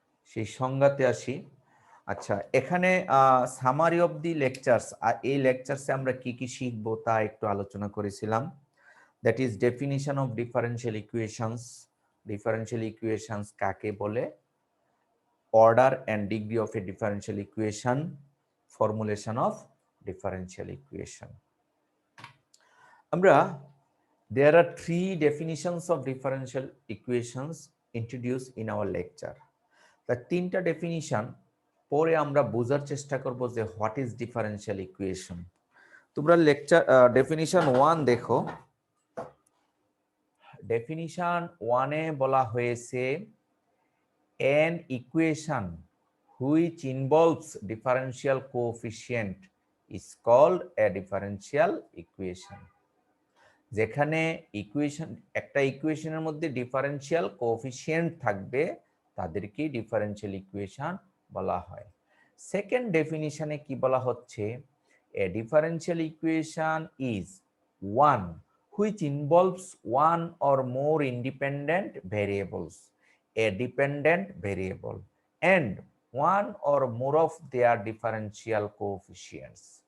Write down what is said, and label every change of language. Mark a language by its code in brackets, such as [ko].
[bn] সেই সংজ্ঞাতে আসি। আচ্ছা, এখানে [en] summary of the lectures, [bn] আর এই লেকচারসে আমরা কি কি শিখবো তা একটু আলোচনা করেছিলাম। [en] that is definition of differential equations, differential equations [bn] কাকে বলে, [en] Order and degree of a differential equation, formulation of differential equation. [bn] আমরা [en] there are 3 definitions of differential equations introduced in our lecture. The [bn] তিনটা ডেফিনিশন পরে আমরা বোঝার চেষ্টা করব যে [en] What is differential equation. [bn] তোমরা লেকচার ডেফিনিশন 1 দেখো। ডেফিনিশন 1-এ বলা হয়েছে [en] an equation which involves differential coefficient is called a differential equation. [bn] যেখানে ইকুয়েশন একটা ইকুয়েশনের মধ্যে ডিফারেনশিয়াল কোএফিসিয়েন্ট থাকবে তাদেরকে ডিফারেনশিয়াল ইকুয়েশন বলা হয়। সেকেন্ড ডেফিনিশনে কি বলা হচ্ছে, [en] A differential equation is one which involves one or more independent variables, a dependent variable and one or more of their differential coefficients.